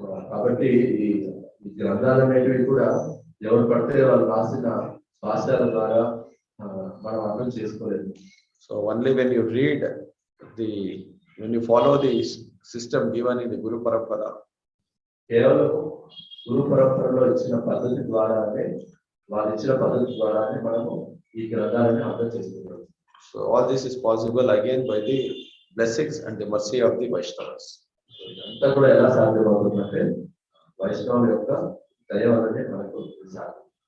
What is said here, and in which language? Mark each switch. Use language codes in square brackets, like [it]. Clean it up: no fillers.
[te] కాబట్టి ఈ గ్రంథాలు అనేవి కూడా ఎవరు పడితే వాళ్ళు రాసిన భాషల ద్వారా మనం అర్థం చేసుకోలేదు. [en] So only when you read when you follow the system given in the Guru Parampara, [te] కేవలం గురు పరంపరలో ఇచ్చిన పద్ధతి ద్వారానే, వాళ్ళు ఇచ్చిన పద్ధతి ద్వారానే మనము ఈ గ్రంథాలను అర్థం చేసుకుంటాం. [en] So all this is possible again by the blessings and the mercy of the Vaishnavas. [te] ఇదంతా కూడా ఎలా సాధ్యమవుతుందంటే వైష్ణవుల యొక్క దయ వల్లనే మనకు సాధ్యం.